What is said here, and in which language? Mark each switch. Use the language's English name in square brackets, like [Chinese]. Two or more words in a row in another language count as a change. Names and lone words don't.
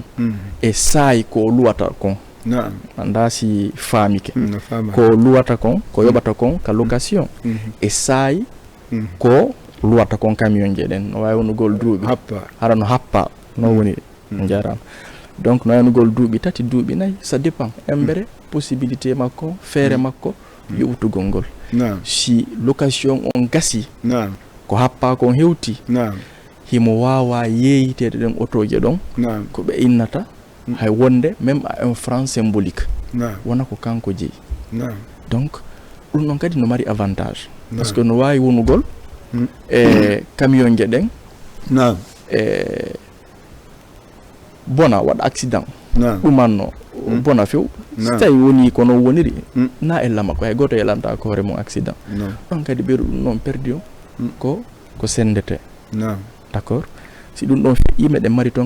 [Fula] e saayi ko luwata kon anda si famike ko luwata kon ko yoɓata kon ka location e saayi ko luwata kon camion je ɗen no wawi wonugol duuɓi hara no happa no woni jarama donc no waynugol duuɓi tati duuɓi nayyi ça dépend embere possibilité makko feere makko yoɓutugol ngol si location on gasi ko happa kon hewti himo wawa yeeyitede ɗen otoje ɗon ko ɓe innata hay wonde [French] même à un franc symbolique [Fula] wona ko kanko jeeyi donc ɗum ɗon kadi no mari avantage [French] par ce que [Fula] no wawi wonugol e camion je ɗen e bona waɗa accident ɗumanno bona few so tawi woni kono woniri na e lama ko hay goto yelanta ko hoore mum accident ɗon kadi ɓeyɗo ɗum noon perdi o ko sendete d'accord si ɗum ɗon feƴƴi meɗen mari toon